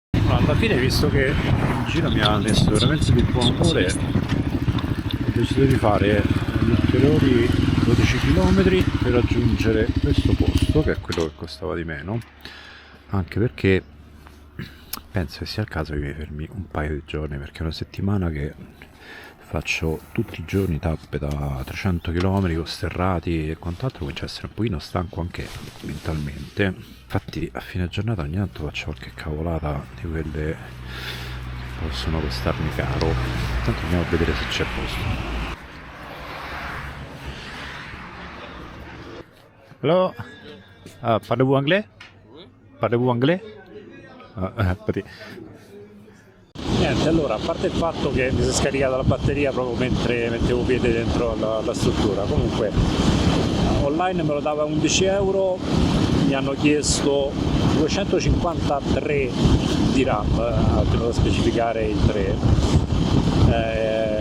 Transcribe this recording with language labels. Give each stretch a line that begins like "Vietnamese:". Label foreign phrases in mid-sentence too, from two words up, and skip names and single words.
Italian: No, alla fine, visto che il giro mi ha messo veramente di buon umore, ho deciso di fare gli ulteriori 12 km per raggiungere questo posto, che è quello che costava di meno, anche perché penso che sia il caso che mi fermi un paio di giorni, perché è una settimana che faccio tutti i giorni tappe da 300 km con sterrati e quant'altro, comincia a essere un pochino stanco anche mentalmente. Infatti a fine giornata ogni tanto faccio qualche cavolata di quelle che possono costarmi caro. Intanto andiamo a vedere se c'è posto.
French: Hello, parlez-vous anglais? Parlez-vous anglais?
Italian: Niente, allora, a parte il fatto che mi si è scaricata la batteria proprio mentre mettevo piede dentro la struttura, comunque online me lo dava 11 euro, mi hanno chiesto 253 di RAM, tenuto a specificare il 3.